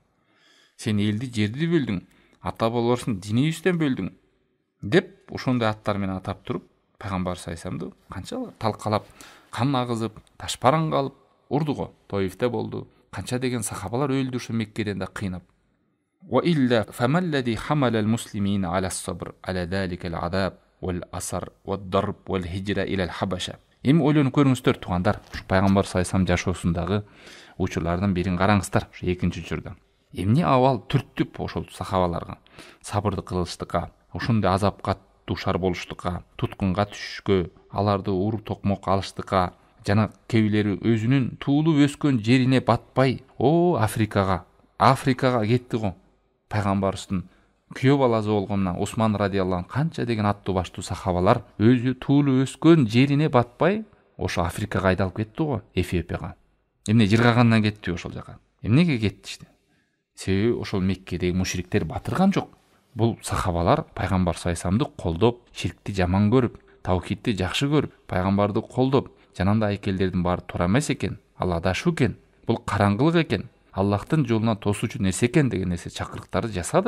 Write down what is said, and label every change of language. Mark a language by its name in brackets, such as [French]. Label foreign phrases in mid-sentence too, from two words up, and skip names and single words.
[Kyrgyz] Сен элди, жерди бөлдүң, ата бабаларыңдын динибизден бөлдүң деп ошондой аттар менен атап туруп, пайгамбар [Arabic] صلى الله عليه [Kyrgyz] вассаламды канча талкалап, кан агызып, ташпараңга алып урду го. Тоифте болду. Канча деген сахабалар өлдү ушу Меккеден да кыйнап. [Arabic] وإلا فما الذي حمل المسلمين على الصبر على ذلك الأذى والأسر والضرب والهجرة إلى الحبشة. [Kyrgyz] Эми ойлонуп көрүңүздөр туугандар, ушу пайгамбар [Arabic] صلى الله عليه وسلم [Kyrgyz] жашоосундагы учурлардын бирин караңыздар, ушу экинчи учурда. Эмне абал түрттүп ошол сахабаларга сабырды кылыштыкка, ошондой азапка душар болуштукка, туткунга түшүшкө, аларды уруп токмок алыштыкка, жана кээ өзүнүн туулуп өскөн жерине батпай, Африкага кетти го. Пайгамбарыбыздын күйөө баласы болгонуна Усман [Arabic] رضي الله عنه [Kyrgyz] канча деген аттуу баштуу сахабалар өзү туулуп өскөн жерине батпай, ошо Африкага айдалып кетти го, Эфиопияга. Эмне жыргагандан кетти ошол жака? Эмнеге кетти иште? Себеби ошол Меккедеги мушриктер батырган жок. Бул сахабалар пайгамбар [Arabic] صلى الله عليه [Kyrgyz] вассаламды колдоп, ширкти жаман көрүп, таухидти жакшы көрүп, пайгамбарды колдоп, жанында айкелдердин баары туура эмес экен, ал адашуу экен, бул караңгылык экен, Аллахтын жолуна тосуучу нерсе экен деген нерсе чакырыктарды жасады.